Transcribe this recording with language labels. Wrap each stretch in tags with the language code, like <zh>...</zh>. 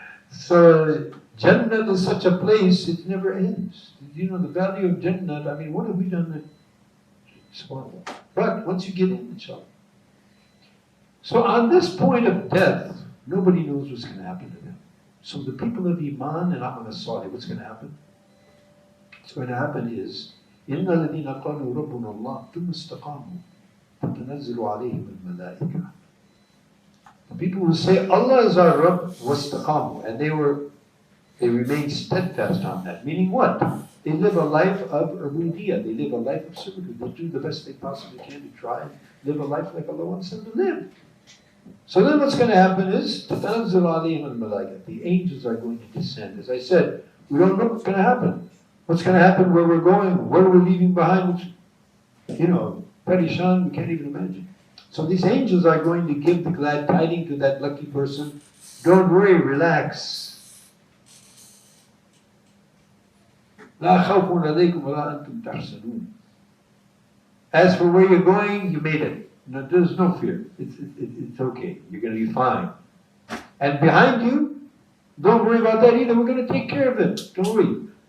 <en>So Jannah is such a place, it never ends. The value of Jannah, I mean, what have we done that subhanAllah. But once you get in, inshallah. So on this point of death, nobody knows what's going to happen to them. So the people of Iman and Amal as-Salih, what's going to happen? What's going to happen is,</en> <ar>إِنَّ الَّذِينَ قَالُوا رَبُّنَا اللَّهُ ثُمَّ اسْتَقَامُوا تَتَنَزَّلُ عَلَيْهِمُ الْمَلَائِكَةُ.</ar> <en>The people who say Allah is our Rabb wastaqamu, and they remain steadfast on that. Meaning what? They live a life of Ubudiyyah. They live a life of servitude. They do the best they possibly can to try and live a life like Allah wants them to live. So then what's going to happen is</en> <ar>تَتَنَزَّلُ عَلَيْهِمُ الْمَلَائِكَةُ.</ar> <en>The angels are going to descend. As I said, we don't know what's going to happen. What's going to happen, where we're going, what we're leaving behind, Parishan, we can't even imagine. So these angels are going to give the glad tidings to that lucky person. Don't worry, relax.</en> <ar>لا خوف عليكم ولا أنتم تحزنون.</ar> <en>As for where you're going, you made it. No, there's no fear. It's okay. You're going to be fine. And behind you, don't worry about that either. We're going to take care of it. Don't worry.</en>